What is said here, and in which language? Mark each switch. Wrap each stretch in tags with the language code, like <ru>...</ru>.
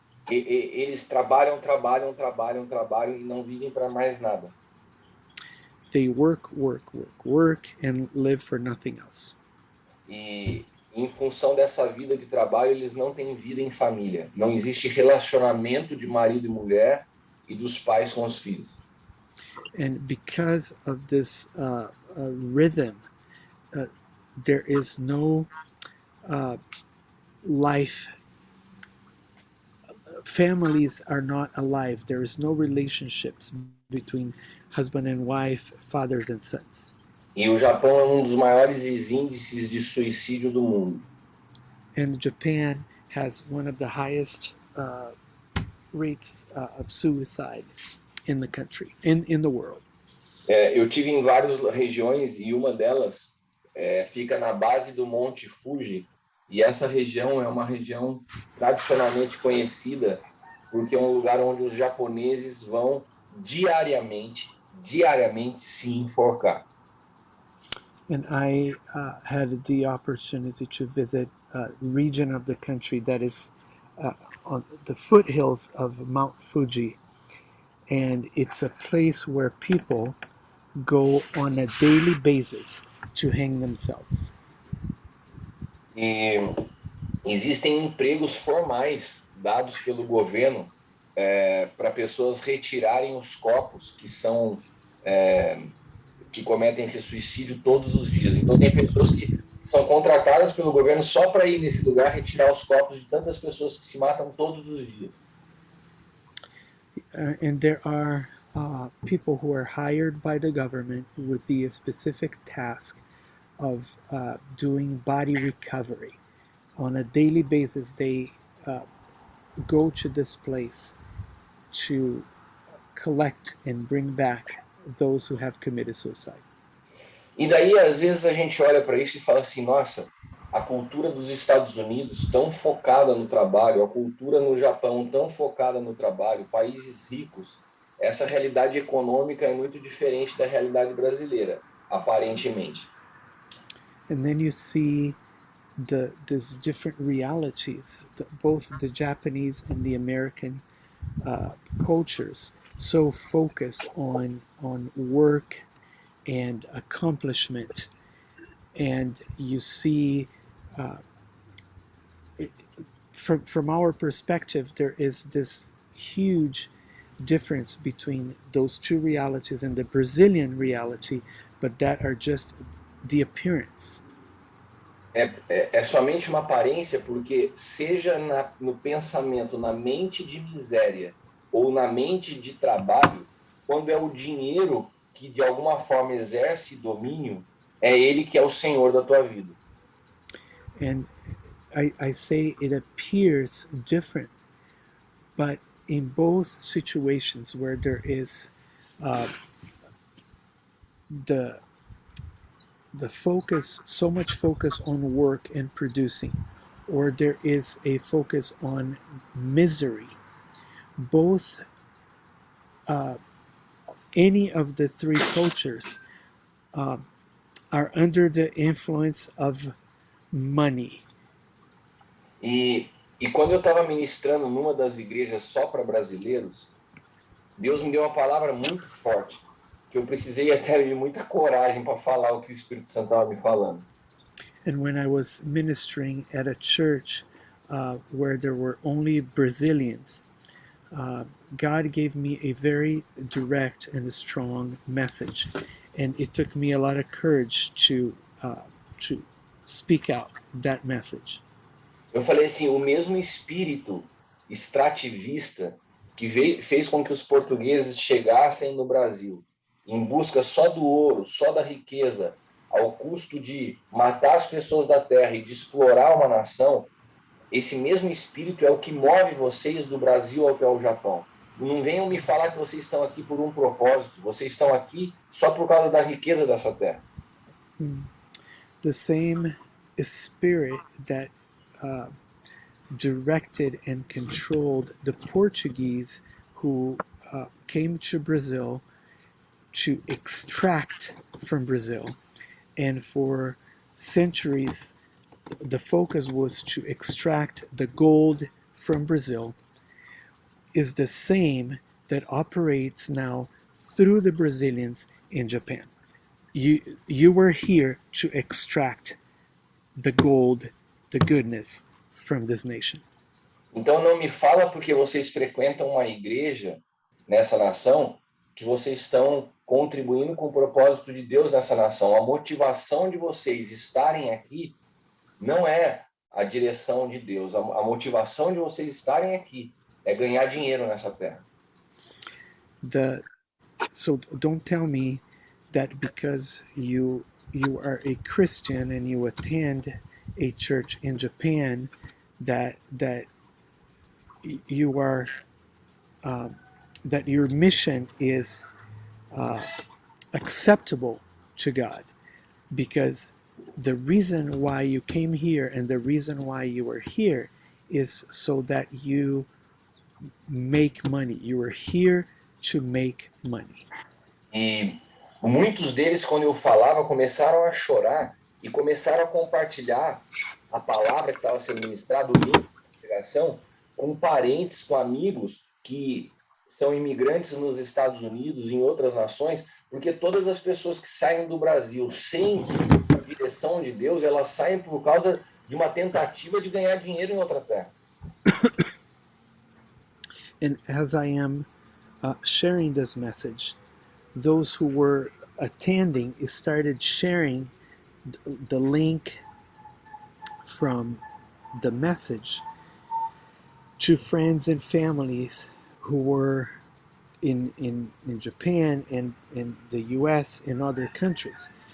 <pt>Eles trabalham, trabalham, trabalham, trabalham e não vivem para mais nada.</pt> <en>They work, work, work, work, and live for nothing else.</en> <pt>E em função dessa vida de trabalho, eles não têm vida em família. Não existe relacionamento de marido e mulher e dos pais com os filhos.</pt> <en>And because of this rhythm, there is no life. Families are not alive. There is no relationships between husband and wife, fathers and sons.</en> <pt>E o Japão é um dos maiores índices de suicídio do mundo.</pt> <en>And Japan has one of the highest rates of suicide. in the country, in the world.</en> <pt>Eu tive em várias regiões e uma delas fica na base do Monte Fuji. E essa região é uma região tradicionalmente conhecida porque é um lugar onde os japoneses vão diariamente se enforcar.</pt> <en>And I had the opportunity to visit a region of the country that is on the foothills of Mount Fuji. And it's a place where people go on a daily basis to hang themselves.</en> <pt>E existem empregos formais dados pelo governo para pessoas retirarem os corpos que cometem esse suicídio todos os dias. Então tem pessoas que são contratadas pelo governo só para ir nesse lugar retirar os corpos de tantas pessoas que se matam todos os dias.</pt> <en>And there are people who are hired by the government with the specific task of doing body recovery. On a daily basis, they go to this place to collect and bring back those who have committed suicide.</en> <pt>E daí, às vezes, a gente olha para isso e fala assim, nossa, a cultura dos Estados Unidos tão focada no trabalho, a cultura no Japão tão focada no trabalho, países ricos, essa realidade econômica é muito diferente da realidade brasileira, aparentemente.</pt> <en>And then you see these different realities, both the Japanese and the American cultures, so focused on work and accomplishment. And you see, from our perspective, there is this huge difference between those two realities and the Brazilian reality, but that are just the appearance.</en> <pt>É somente uma aparência, porque seja no pensamento, na mente de miséria ou na mente de trabalho, quando é o dinheiro que de alguma forma exerce domínio, é ele que é o senhor da tua vida.</pt> <en>And I say it appears different, but in both situations where there is the focus, so much focus on work and producing, or there is a focus on misery, both any of the three cultures are under the influence of money.</en> <pt>E quando eu estava ministrando numa das igrejas só para brasileiros, Deus me deu uma palavra muito forte, que eu precisei até de muita coragem para falar o que o Espírito Santo estava me falando.</pt> <en>And when I was ministering at a church where there were only Brazilians, God gave me a very direct and a strong message, and it took me a lot of courage to speak out that message.</en> <pt>Eu falei assim, o mesmo espírito extrativista que fez com que os portugueses chegassem no Brasil em busca só do ouro, só da riqueza, ao custo de matar as pessoas da terra e de explorar uma nação, esse mesmo espírito é o que move vocês do Brasil até o Japão. Não venham me falar que vocês estão aqui por um propósito, vocês estão aqui só por causa da riqueza dessa terra.</pt> <en>The same spirit that directed and controlled the Portuguese who came to Brazil to extract from Brazil. And for centuries, the focus was to extract the gold from Brazil, is the same that operates now through the Brazilians in Japan. You were here to extract the gold, the goodness from this nation.</en> <pt>Então não me fala porque vocês frequentam uma igreja nessa nação que vocês estão contribuindo com o propósito de Deus nessa nação. A motivação de vocês estarem aqui não é a direção de Deus. A motivação de vocês estarem aqui é ganhar dinheiro nessa terra.</pt> <en>So don't tell me that because you are a Christian and you attend a church in Japan that you are that your mission is uh, acceptable to God, because the reason why you came here and the reason why you are here is so that you make money. You are here to make money.</en> <pt>E muitos deles, quando eu falava, começaram a chorar e começaram a compartilhar a palavra que estava sendo ministrada, o link da pregação, com parentes, com amigos que são imigrantes nos Estados Unidos, em outras nações, porque todas as pessoas que saem do Brasil sem a direção de Deus, elas saem por causa de uma tentativa de ganhar dinheiro em outra terra.</pt> <en>And as I am sharing this message, those who were attending started sharing the link from the message to friends and families who were in Japan and in the US and other countries,</en>